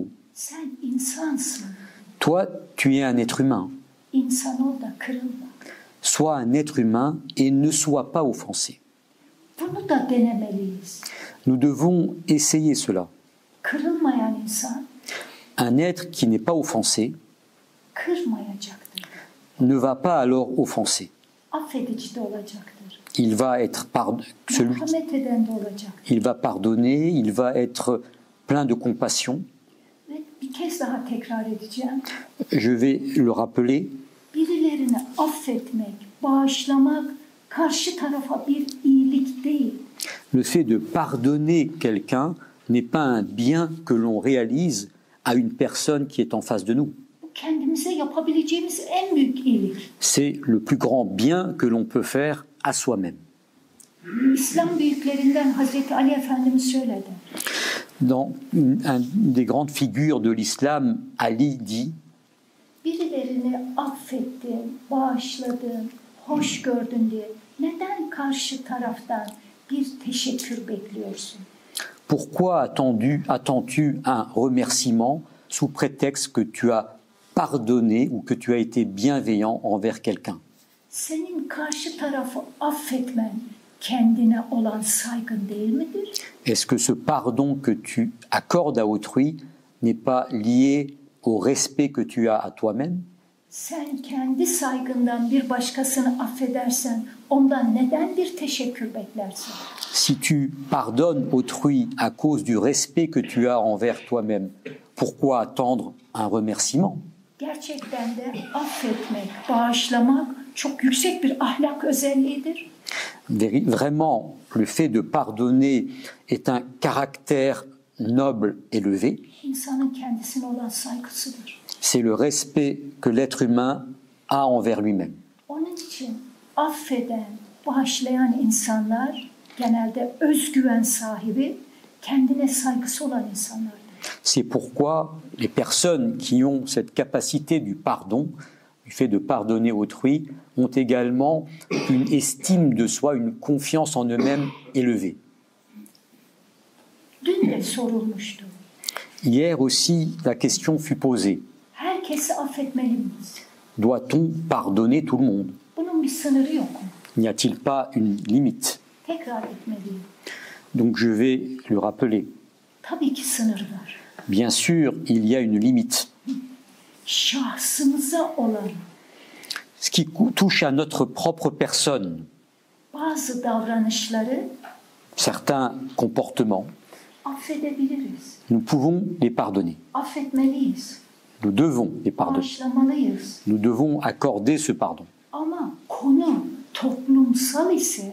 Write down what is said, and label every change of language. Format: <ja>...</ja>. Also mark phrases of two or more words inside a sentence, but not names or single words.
<tr>Sen insansın.</tr> <fr>Toi, tu es un être humain.</fr> <tr>İnsan ol da kırılma.</tr> <fr>Sois un être humain et ne sois pas offensé.</fr> <tr>Bunu da denemeliyiz.</tr> <fr>Nous devons essayer cela.</fr> <tr>Kırılmayan insan</tr> <fr>Un être qui n'est pas offensé</fr> <tr>kırmayacaktır.</tr> <fr>ne va pas alors offenser.</fr> <tr>Affedici de olacaktır.</tr> <fr>Il va être</fr> <tr>Merhamet eden de olacaktır.</tr> <fr>il va pardonner, il va être plein de compassion.</fr> <tr>Ve bir kez daha tekrar edeceğim.</tr> <fr>Je vais le rappeler,</fr> <tr>Birilerini affetmek, bağışlamak karşı tarafa bir iyilik değil.</tr> <fr>le fait de pardonner quelqu'un n'est pas un bien que l'on réalise à une personne qui est en face de nous.</fr> <tr>Bu kendimize yapabileceğimiz en büyük iyilik.</tr> <fr>C'est le plus grand bien que l'on peut faire à soi-même.</fr> <tr>İslam büyüklerinden Hazreti Ali Efendimiz şöyle der.</tr> <fr>Dans une des grandes figures de l'islam, Ali dit</fr> <tr>Birilerini affettin, bağışladın, hoş gördün diye neden karşı taraftan bir teşekkür bekliyorsun?</tr> <fr>Pourquoi attends-tu un remerciement sous prétexte que tu as pardonné ou que tu as été bienveillant envers quelqu'un?</fr> <tr>Senin karşı tarafı affetmen kendine olan saygın değil midir?</tr> <fr>Est-ce que ce pardon que tu accordes à autrui n'est pas lié au respect que tu as à toi-même?</fr> <tr>Sen kendi saygından bir başkasını affedersen ondan neden bir teşekkür beklersin?</tr> <fr>Si tu pardonnes autrui à cause du respect que tu as envers toi-même, pourquoi attendre un remerciement?</fr> <tr>Gerçekten de affetmek, bağışlamak çok yüksek bir ahlak özelliğidir.</tr> <fr>Vraiment, le fait de pardonner est un caractère noble élevé.</fr> <tr>İnsanın kendisine olan saygısıdır.</tr> <fr>C'est le respect que l'être humain a envers lui-même.</fr> <tr>Onun için affeden, bağışlayan insanlar genelde özgüven sahibi, kendine saygısı olan insanlardır.</tr> <fr>C'est pourquoi les personnes qui ont cette capacité du pardon, du fait de pardonner autrui, ont également une estime de soi, une confiance en eux-mêmes élevée.</fr> <tr>Dün de sorulmuştu.</tr> <fr>Hier aussi, la question fut posée.</fr> <tr>Herkesi affetmeli miyiz?</tr> <fr>Doit-on pardonner tout le monde?</fr> <tr>Bunun bir sınırı yok mu?</tr> <fr>N'y a-t-il pas une limite?</fr> <tr>Tekrar etmeliyim.</tr> <fr>Donc je vais le rappeler.</fr> <tr>Tabii ki sınır var.</tr> <fr>Bien sûr, il y a une limite.</fr> <tr>Şahsımıza olan</tr> <fr>Ce qui touche à notre propre personne,</fr> <tr>bazı davranışları</tr> <fr>certains comportements,</fr> <tr>affedebiliriz.</tr> <fr>nous pouvons les pardonner.</fr> <tr>Affetmeliyiz.</tr> <fr>Nous devons les pardonner.</fr> <tr>Bağışlamalıyız.</tr> <fr>Nous devons accorder ce pardon.</fr> <tr>Ama konu toplumsal ise</tr>